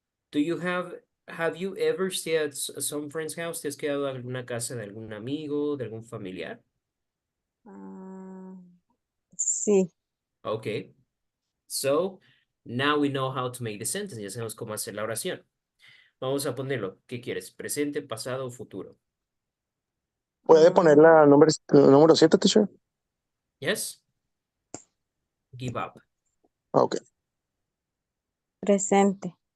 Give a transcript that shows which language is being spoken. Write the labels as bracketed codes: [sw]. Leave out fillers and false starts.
[en] Do you have you ever stayed at some friend's house? [es] ¿Te has quedado en alguna casa de algún amigo, de algún familiar? Ah, sí. [en] Okay. So, now we know how to make the sentence. [es] Ya sabemos cómo hacer la oración. Vamos a ponerlo. ¿Qué quieres? ¿Presente, pasado o futuro? ¿Puede poner la número 7, teacher? [en] Yes? Give up. Ok. [es] Presente.